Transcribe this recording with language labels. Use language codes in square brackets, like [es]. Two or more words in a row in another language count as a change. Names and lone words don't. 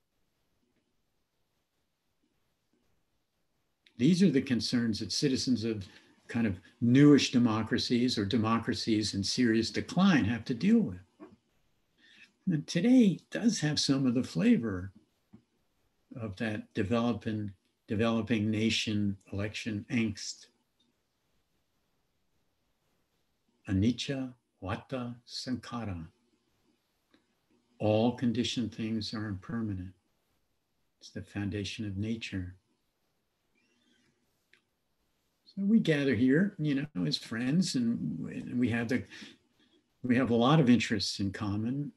[en] These are the concerns that citizens of kind of newish democracies or democracies in serious decline have to deal with. And today does have some of the flavor of that developing nation election angst. [pi] Anicca, vata, sankhara. [en] All conditioned things are impermanent. It's the foundation of nature. So we gather here, as friends, and we have a lot of interests in common.